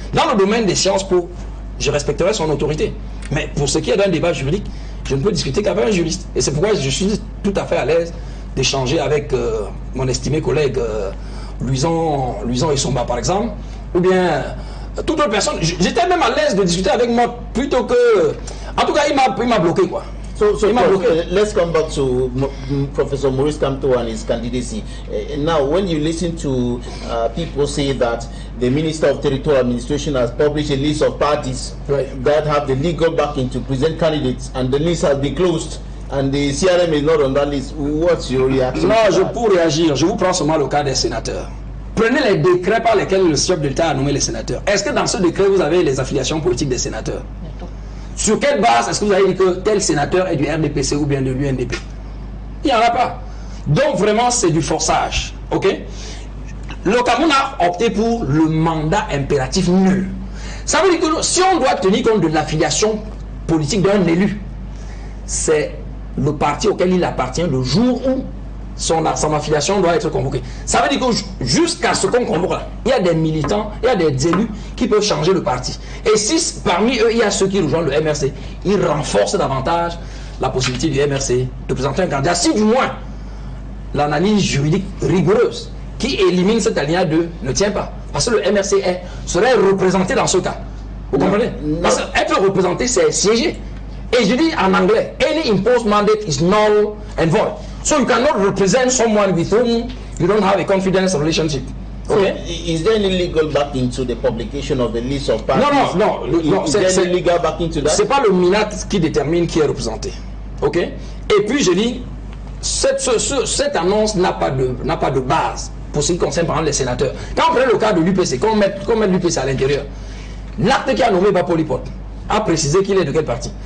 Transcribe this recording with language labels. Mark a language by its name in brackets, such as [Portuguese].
[French] Dans le domaine des sciences po, je respecterai son autorité. Mais pour ce qui est d'un débat juridique, je ne peux discuter qu'avec un juriste. Et c'est pourquoi je suis tout à fait à l'aise d'échanger avec mon estimé collègue Luison Essomba, par exemple, ou bien toute autre personne. J'étais même à l'aise de discuter avec moi plutôt que... En tout cas, il m'a bloqué, quoi. [English] So let's come back to Professor Maurice Kamto and his candidacy. Now, when you listen to people say that the Minister of Territorial Administration has published a list of parties that have the legal backing to present candidates, and the list has been closed, and the CRM is not on that list, what's your reaction? [French] Non, pour réagir, je vous prends seulement le cas des sénateurs. Prenez les décrets par lesquels le chef de l'État a nommé les sénateurs. Est-ce que dans ce décret, vous avez les affiliations politiques des sénateurs? Sur quelle base est-ce que vous avez dit que tel sénateur est du RDPC ou bien de l'UNDP? Il n'y en a pas. Donc vraiment, c'est du forçage. Ok? Le Cameroun a opté pour le mandat impératif nul. Ça veut dire que si on doit tenir compte de l'affiliation politique d'un élu, c'est le parti auquel il appartient le jour où son affiliation doit être convoquée. Ça veut dire que jusqu'à ce qu'on convoque là, il y a des militants, il y a des élus qui peuvent changer le parti. Et si parmi eux, il y a ceux qui rejoignent le MRC, ils renforcent davantage la possibilité du MRC de présenter un candidat. Si du moins l'analyse juridique rigoureuse qui élimine cette alinéa 2 ne tient pas. Parce que le MRC serait représenté dans ce cas. Vous comprenez? Parce qu'être représenté, c'est siéger. Et je dis en anglais, [English] any imposed mandate is null and void. So you cannot represent someone with whom you don't have a confidence relationship. Okay? So is there any legal backing to the publication of the list of parties? [French] Non. [English] Is there any legal backing to that? [French] C'est pas le MINAT qui détermine qui est représenté. Ok? Et puis je dis, cette annonce n'a pas de base pour ce qui concerne par exemple les sénateurs. Quand on prend le cas de l'UPC, qu'on met l'UPC à l'intérieur, l'acte qui a nommé Bapoli-Pot a précisé qu'il est de quel parti.